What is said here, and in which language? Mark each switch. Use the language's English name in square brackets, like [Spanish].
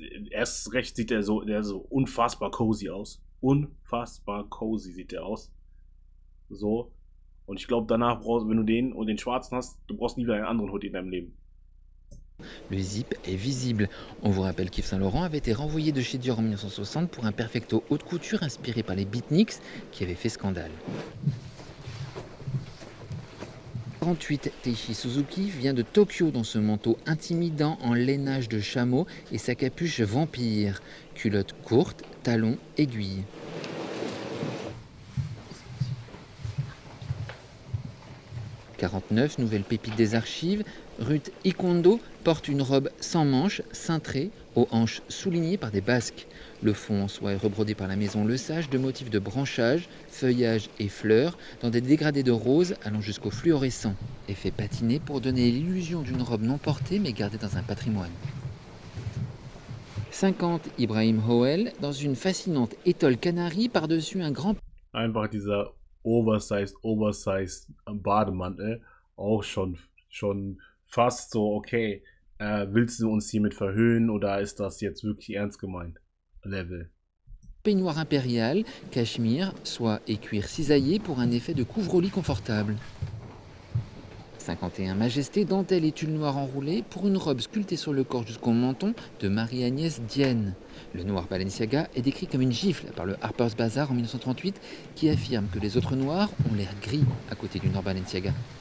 [German] Erst recht sieht der so unfassbar cozy aus. Unfassbar cozy sieht der aus. So. Und ich glaube, danach brauchst, wenn du den und den schwarzen hast, du brauchst nie wieder einen anderen Hoodie in deinem Leben. [French] Le zip est visible. On vous rappelle qu'Yves Saint Laurent avait été renvoyé de chez Dior en 1960 pour un perfecto haute couture inspiré par les beatniks qui avaient fait scandale. 48, Teishi Suzuki vient de Tokyo dans ce manteau intimidant en lainage de chameau et sa capuche vampire. Culotte courte, talons, aiguilles. 49, nouvelle pépite des archives, Ruth Ikondo porte une robe sans manches, cintrée, aux hanches soulignées par des basques. Le fond en soie est rebrodé par la maison Le Sage de motifs de branchage, feuillage et fleurs dans des dégradés de rose allant jusqu'au fluorescent. Effet patiné pour donner l'illusion d'une robe non portée mais gardée dans un patrimoine. 50, Ibrahim Hoel dans une fascinante étole canarie par-dessus un grand... [German] Einfach dieser oversized Bademantel, auch schon fast so, okay, willst du uns hiermit verhöhnen oder ist das jetzt wirklich ernst gemeint? Level. [French] Peignoir impérial, cachemire, soie et cuir cisaillé pour un effet de couvre-lit confortable. 51, Majesté, dentelle et tulle noir enroulé pour une robe sculptée sur le corps jusqu'au menton de Marie-Agnès Dienne. Le noir Balenciaga est décrit comme une gifle par le Harper's Bazaar en 1938 qui affirme que les autres noirs ont l'air gris à côté du noir Balenciaga.